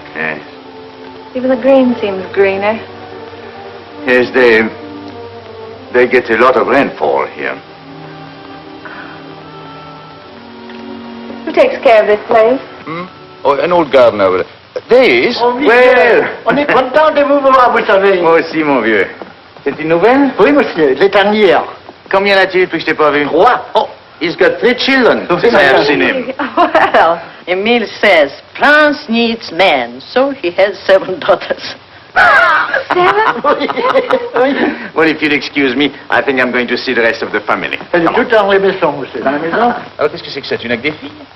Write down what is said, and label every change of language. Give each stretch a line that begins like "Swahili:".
English: Yes. Even the green seems greener. Yes, they get a lot of rainfall here. Who takes care of this place? Oh, an old gardener over there. This?
French: Oh, monsieur, on est content de vous voir, vous savez. Moi aussi, mon vieux. C'est une nouvelle? Oui, monsieur, les dernières. Combien a-t-il depuis que je t'ai pas vu? 3.
English: Oh, he's got 3 children. Since I have seen him. Well, Emile says France needs men, so he has 7 daughters. 7? Well, if you'll excuse me, I think I'm going to see the rest of the family.
French: Elle est toute dans les maisons, monsieur. Dans la maison? Alors, qu'est-ce que c'est que ça? Tu n'as que des filles?